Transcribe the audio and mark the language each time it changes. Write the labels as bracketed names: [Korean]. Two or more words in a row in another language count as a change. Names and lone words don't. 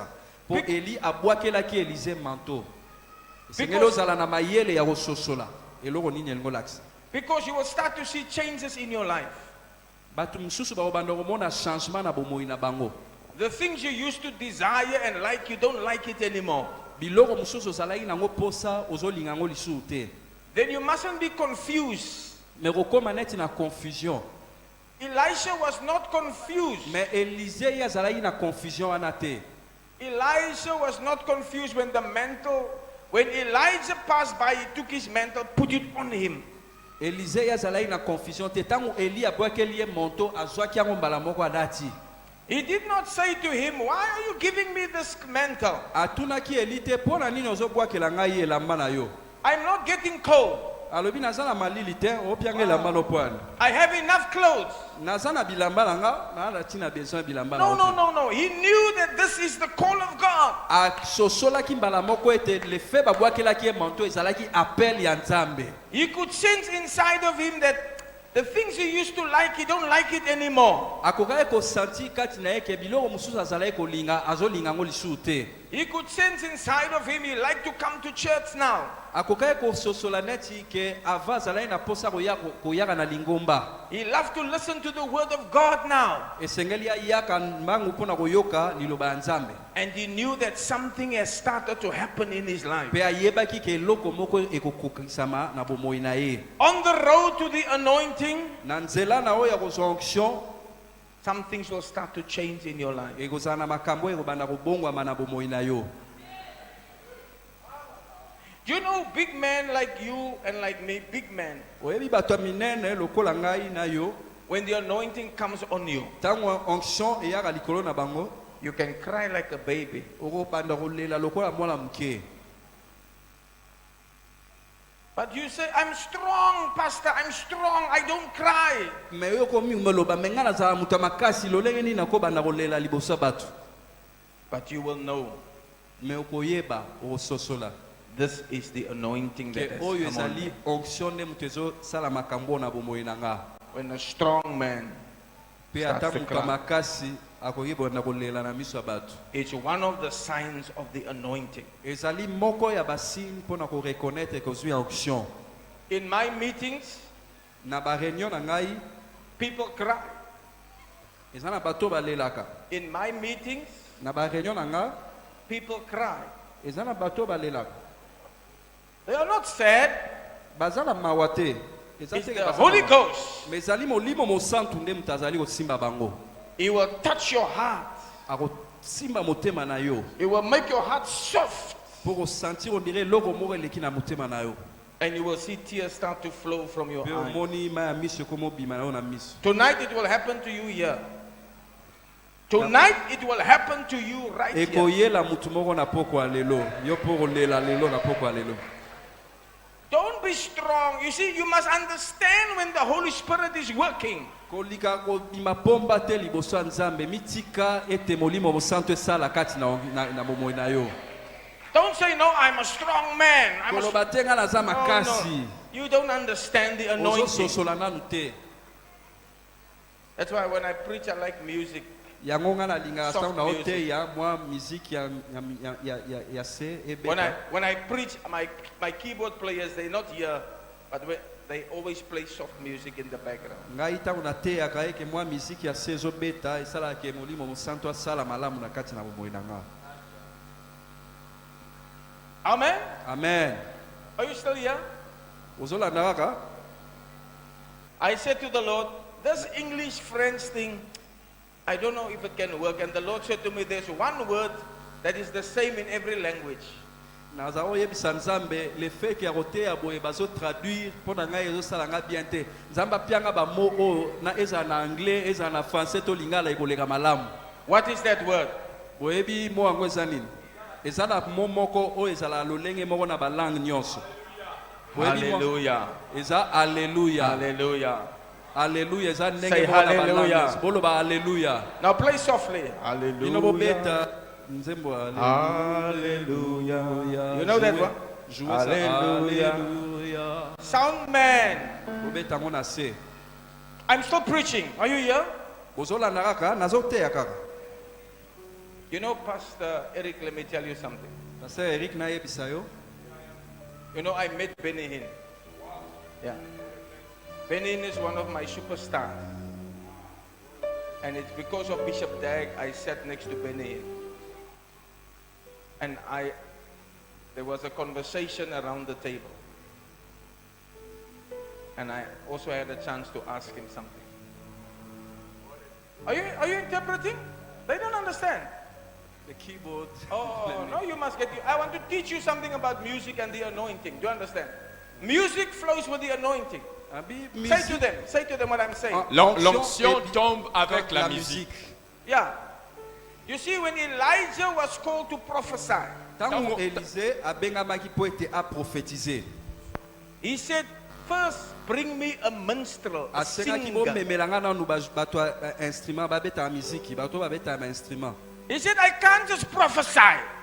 [Lingala] Po Eli abwakelaki Elise manto. Esengeli [English] Because- [Lingala] ozala na mayele ya kososola eloko nini elingo lakisa. [English] Because you will start to see changes in your life. [Lingala] Batu mususu bakobanda komona changement na bomoi na bango. [English] The things you used to desire and like, you don't like it anymore. [Lingala] Biloko mususu ozalaki nango posa ozolinga yango lisusu te. [English] Then you mustn't be confused. [Lingala] Me kokoma neti na confusion. [English] Elisha was not confused. [Lingala] Mais Élisée y azalaki na confusion wana te. [English] Elisha was not confused when the mantle, when Elijah passed by, he took his mantle, put it on him. [Lingala] Élisée y azalaki na confusion te. Tango Élie abwakeli ye manteau azwaki yango mbala moko adati. [English] He did not say to him, why are you giving me this mantle? [Lingala] Atunaki Élie te pona nini ozobwakela ngai elamba na yo. [English] I'm not getting cold. [Lingala] Alobi naza na malili te opianga elamba lopwana. [English] I have enough clothes. [Lingala] Naza na bilamba na nga nalati na besoin bilamba na [English] No, [Lingala] nga. [English] no, no, no. He knew that this is the call of God. [Lingala] Asosolaki mbala moko ete [French] le fait [Lingala] babwakelaki ye manteau ezalaki appel ya Nzambe. [English] He could sense inside of him that the things he used to like, he don't like it anymore. [Lingala] Akokaki kosanti kati na ye ke biloko mosusu azalaki kolinga azolinga ngo lisusu te. [English] He could sense inside of him he liked to come to church now. [Lingala] Akokaki kososola neti ke ava azalaki na posa koyaka na lingomba. [English] He loved to listen to the word of God now. [Lingala] Esengeli ayaka mbangu mpona koyoka liloba ya Nzambe. [English] And he knew that something has started to happen in his life. [Lingala] Pe ayebaki ke eloko moko ekokokisama na bomoi na ye. [English] On the road to the anointing, [Lingala] Na nzela na oyo ya kozwa onction, [English] some things will start to change in your life. [Lingala] ekozala na makambo ekobanda kobongwama na bomoi na yo. [English] Do you know big men like you and like me, big men, [Lingala] Oyebi bato ya minene lokola ngai na yo, [English] when the anointing comes on you, [Lingala] ntango onction eyaka likolo na bango, [English] you can cry like a baby. [Lingala] okobanda kolela lokola mwana moke. [English] But you say, I'm strong, Pastor, I'm strong, I don't cry. [Lingala] Me oyo komi moloba me nga nazala moto ya makasi lolenge nini nakobanda kolela liboso ya bato. [English] But you will know [Lingala] Me okoyeba okososola [English] this is the anointing that [Lingala] ke [English] has [Lingala] oyo [English] come on [Lingala] ezali [English] me. [Lingala] onction nde moto ezosala makambo na bomoi na nga. [English] When a strong man [Lingala] Pe [English] starts [Lingala] ata [English] to [Lingala] moto ya [English] cry, [Lingala] makasi akoyebanda kolela na miso ya bato. [English] it's one of the signs of the anointing. [Lingala] Ezali moko ya basigne mpona koreconnaitre kozwi onction. [English] In my meetings, [Lingala] Na bareunion na ngai [English] people cry. [Lingala] eza na bato balelaka. [English] In my meetings, [Lingala] Na bareunion na nga [English] people cry. [Lingala] eza na bato balelaka. [English] They are not sad. [Lingala] Baza na mawa te. Eza [English] It's [Lingala] te [English] the [Lingala] baza na [English] Holy [Lingala] mawa. [English] Ghost. [Lingala] Me ezali molimo mosantu nde moto azali kosimba bango. [English] He will touch your heart. [Lingala] Akosimba motema na yo [English] It will make your heart soft. [Lingala] mpo kosentir ondire eloko moko eleki na motema na yo. [English] And you will see tears start to flow from your [Lingala] Pe [English] eyes. [Lingala] omoni mai ya miso ekomobima na yo na miso. [English] Tonight it will happen to you here. Tonight it will happen to you right here. [Lingala] Ekoyela mutu moko na poko ya lelo. Yo mpo kolela lelo na poko ya lelo. [English] Don't be strong. You see, you must understand when the Holy Spirit is working. [Lingala] Kolika kobima pomba te liboso ya Nzambe mitika ete molimo mosantu esala kati na bomoi na yo. [English] Don't say, no, I'm a strong man. [Lingala] Koloba te nga naza [English] No, [Lingala] makasi. [English] no. You don't understand the anointing. [Lingala] Ozososola nanu te. [English] That's why when I preach, I like music. [Lingala] Yango nga nalingaka [English] Soft [Lingala] ntango na [English] music. [Lingala] oteya mwa miziki ya se ebeta. [English] When I preach, my keyboard players, they're not here, but they always play soft music in the background. [Lingala] Ngai ntango nateyaka eke mwa miziki ya se ezobeta esalaka ke molimo mosantu asala malamu na kati na bomoi na nga. [English] Amen? Amen. Are you still here? [Lingala] Ozolanda kaka? [English] I said to the Lord, this English French thing, I don't know if it can work. And the Lord said to me, there's one word that is the same in every language. [Lingala] Naza oyebisa Nzambe [French] le fait [Lingala] ke akoteya boye bazotraduire mpo na ngai ezosala nga bien te. Nzambe apianga bamo oyo na ezala na anglais ezala na français to lingala ekoleka malamu. [English] What is that word? [Lingala] Boyebi mo yango eza nini? Eza na mo moko oyo ezala lolenge moko na balangue nyonso. Boyebi mo- [English] Hallelujah. [Lingala] eza alleluya. [English] Hallelujah. [Lingala] Alleluya eza [English] Say [Lingala] ndenge moko na balangue [English] hallelujah. [Lingala] nyonso. Boloba alleluya. [English] Now play softly. [Lingala] Bino [English] Hallelujah. [Lingala] bobeta nzembo [English] Hallelujah. You know that one? [French] Jouez [English] Hallelujah. [French] Alléluia. [English] Sound man. [Lingala] Bobeta ngo na se. [English] I'm still preaching. Are you here? [Lingala] Ozolanda kaka nazoteya kaka. [English] You know, Pastor Eric, let me tell you something. [Lingala] Pasteur Eric nayebisa yo. [English] You know, I met Benny Hinn. Yeah. Benny Hinn is one of my superstars. And it's because of Bishop Dag I sat next to Benny Hinn. And there was a conversation around the table. And I also had a chance to ask him something. Are you interpreting? They don't understand. The keyboard. Oh, no, you must get. I want to teach you something about music and the anointing. Do you understand? Music flows with the anointing. Say to them what I'm saying. [French] L'onction tombe avec la musique. [English] Yeah. You see, when Elijah was called to prophesy, he said, first bring me a minstrel, a singer. He said, I can't just prophesy.